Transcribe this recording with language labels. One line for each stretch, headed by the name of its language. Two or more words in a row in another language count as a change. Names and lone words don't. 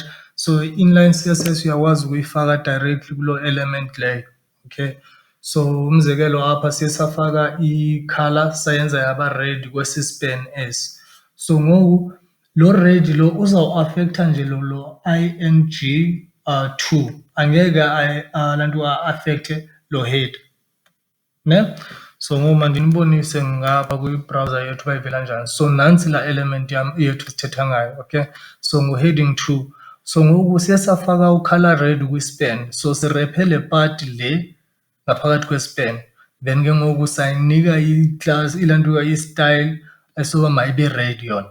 Xhosa: So
English: inline CSS
Xhosa: uyakwazi ukuyifaka directly kulo element leyo. Okay, so umzekelo apha siye safaka i-color sayenza yaba red kwesi-span esi. So ngoku lo red lo uzawuaffecta nje lo ing2, angeke lanto a-affecte lo head, ne? So ngoku mandinibonise ngapha kwi-browser yethu uba ivela njani. So nantsi la element yam yethu sithetha ngayo. Okay, so ngu-heading 2. So ngoku siye safaka u-color red kwi-span, so sirephe le part le ngaphakathi kwe-span, then ke ngoku sayinika i-class ilanto i-style esoba mayibe red yona.